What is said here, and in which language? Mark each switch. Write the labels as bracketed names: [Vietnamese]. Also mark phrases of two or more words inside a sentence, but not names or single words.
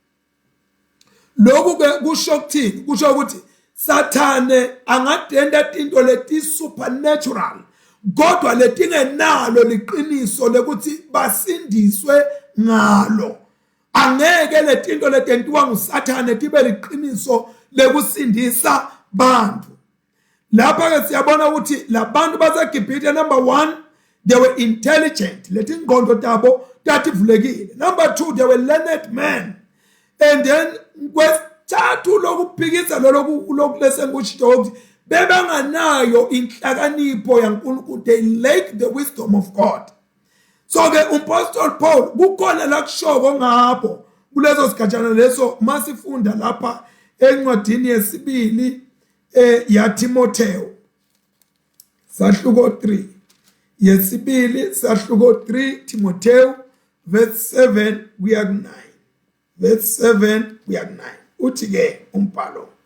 [Swati] Lokhu ke kusho ukuthini? Kusho ukuthi Sathane angadenda tinto leti supernatural kodwa letingenalo liqiniso lekuthi basindiswe ngalo. Angeke letinto letentiwa nguSathane tibe liqiniso lekusindisa bantu. Lapha ke siyabona ukuthi labantu baseGibhithe [English] number 1 they were intelligent [Swati] letingqondo tabo tativulekile. [English] Number 2 they were learned men. And then [Swati] kwesithathu lokuphikisa lokhu lesengushito ukuthi bebanganayo inhlakanipho yaNkulunkulu. [English] They lacked the wisdom of God. [Swati] So ke uMapostle Paul kukhona la kushoko ngapho kulezo sigatshana leso masifunda lapha encwadini yesibili yaTimotheo sahluko 3 yesibili sahluko 3 Timotheo verse 7 kuya ku 9 verse 7 kuya ku 9 uthi ke umbhalo